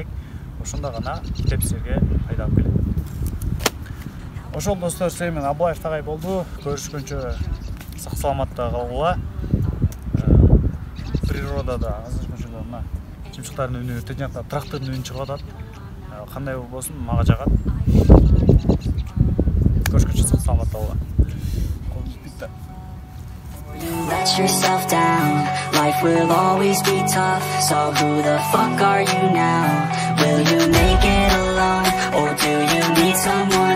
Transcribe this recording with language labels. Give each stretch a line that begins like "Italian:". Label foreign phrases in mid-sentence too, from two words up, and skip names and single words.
Kyrgyz: Ошондо гана китеп силерге пайда алып келет. Ошол достор, силер менен Абылаев Тагай болду. Көрүшкөнчө сак саламатта калгыла. Природада азыр мына мына чымчыктардын үнү, өтө жакта трактордун үнү чыгып атат. Кандай болбосун, мага жагат. Көрүшкөнчө сак саламатта калгыла.
English: Let yourself down, life will always be tough. So who the fuck are you now? Will you make it alone, or do you need someone?